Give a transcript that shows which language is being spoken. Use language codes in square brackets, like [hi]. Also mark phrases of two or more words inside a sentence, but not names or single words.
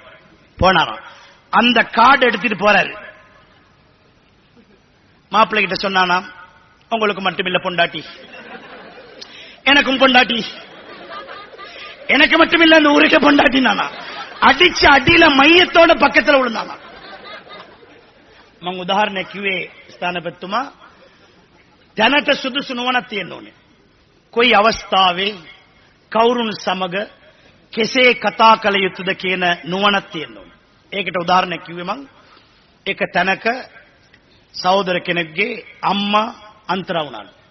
[ta] போனாராம். அந்த கார்டு எடுத்துட்டு போறாரு. மாப்பிள்ளை கிட்ட சொன்னானா, உங்களுக்கு மட்டுமில்ல பொண்டாட்டி, எனக்கும் பொண்டாட்டி, எனக்கு மட்டுமில்ல அந்த ஊருக்கே பொண்டாட்டி. நானா அடிச்ச அடியில மையத்தோட பக்கத்துல விழுந்தானா. [si] මම උදාහරණයක් කිව්වේ ස්ථානපතිතුමා දැනට සුදුසු නුවණක් තියෙන්න ඕනේ. කොයි අවස්ථාවේ කවුරුන් සමග කෙසේ කතා කළ යුතුද කියන නුවණක් තියෙන්න ඕනේ. ඒකට උදාහරණයක් කිව්වේ මම එක තැනක සහෝදර කෙනෙක්ගේ අම්මා අන්තරා වුණාලු.